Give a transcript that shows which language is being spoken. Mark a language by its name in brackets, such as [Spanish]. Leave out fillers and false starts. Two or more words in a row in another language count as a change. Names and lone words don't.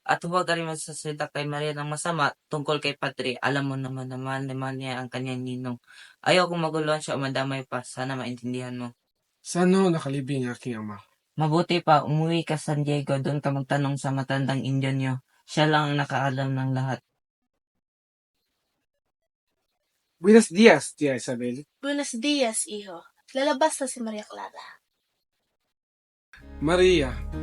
[Filipino] At huwag ka rin magsasalita kay Maria ng masama tungkol kay Patri. Alam mo naman niya ang kanyang ninong. Ayaw kong maguluhan siya o madamay pa. Sana maintindihan mo. Sana nakalibing aking ama. Mabuti pa, umuwi ka San Diego. Doon ka magtanong sa matandang Indian niyo. Siya lang ang nakaalam ng lahat. [Spanish] Buenos dias, Tia Isabel. Buenos dias, iho. [Filipino] Lalabas na si Maria Clara. Maria,